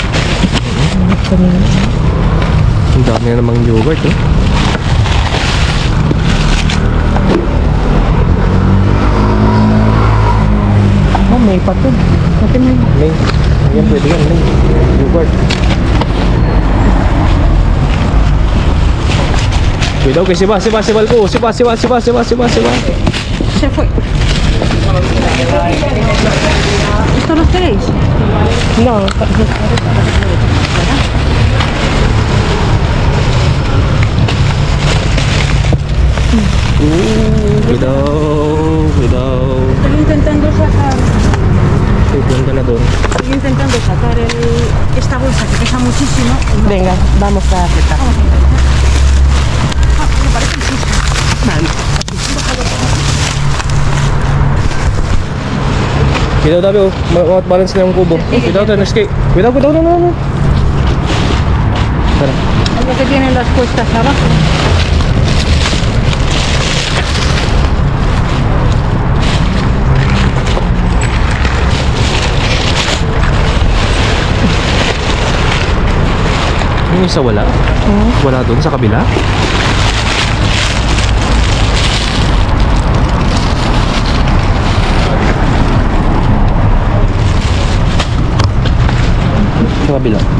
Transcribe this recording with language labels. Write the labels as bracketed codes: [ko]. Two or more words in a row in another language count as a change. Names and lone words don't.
[tl] Ang dami na namang yogurt oh. Oh, may pa to. May. Yan pwede yan. May. Yogurt. [es] Cuidado que se va el cubo. Se va. Se fue. ¿Esto los queréis? No. Cuidado. Estoy intentando sacar... [tl] Punta na doon. [es] Estoy intentando sacar esta bolsa que pesa muchísimo. Venga, vamos a apretar. Me parece el susto. [tl] Cuidado tabi oh. Balance na yung kubo. Cuidado tayo, [es] escape. Cuidado. No. [tl] Tara. [es] Es lo que tienen las cuestas abajo. [tl] Yung isa wala? Wala doon sa kabila? Sa kabila.